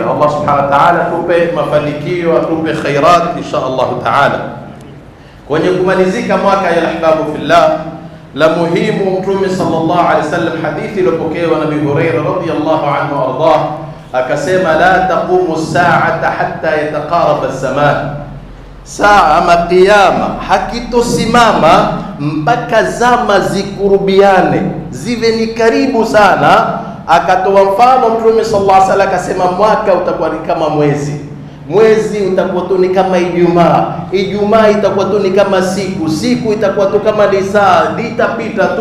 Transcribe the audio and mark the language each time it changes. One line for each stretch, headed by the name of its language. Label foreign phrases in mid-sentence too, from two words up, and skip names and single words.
Arabic: الله سبحانه وتعالى
Swahili: tupe mafanikio, atupe khairat
Arabic: إن شاء الله تعالى.
Swahili: Kwenye kumalizika mwaka
Arabic: يا أحباب في الله,
Swahili: la muhimu, Mtume
Arabic: صلى الله عليه وسلم,
Swahili: hadithi iliyopokewa na Abu Hurairah
Arabic: رضي الله عنه ardah akasema لا تقوم الساعة حتى يتقارب السماء,
Swahili: saa ama kiyama hakitosimama mpaka zama zikurubiane, ziwe ni karibu sana. Akatoa mfano Mtume
Arabic: صلى الله عليه وسلم
Swahili: akasema, mwaka utakuwa ni kama mwezi, mwezi utakuwa tu ni kama Ijumaa, Ijumaa itakuwa tu ni kama siku, siku itakuwa tu kama lisaa, litapita tu.